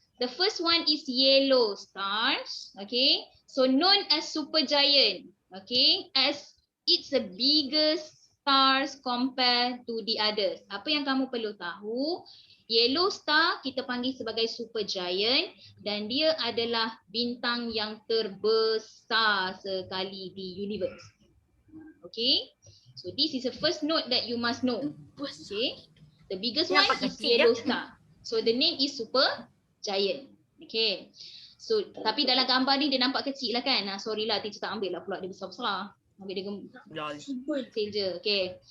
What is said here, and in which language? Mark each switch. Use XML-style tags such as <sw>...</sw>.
<en>The first one is yellow stars. Okay, so known as supergiant. Okay, as it's the biggest stars compared to the others.</en> <ms>Apa yang kamu perlu tahu, yellow star kita panggil sebagai supergiant dan dia adalah bintang yang terbesar sekali di universe.</ms> <en>Okay, so this is the first note that you must know. Okay, the biggest one is yellow star. So the name is supergiant.</en> <ms>Okay, so tapi dalam gambar ni dia nampak kecil lah kan. Sorry lah, teacher tak ambil lah pula dia besar-besar. Ambil dia kecil je. Okay.</ms>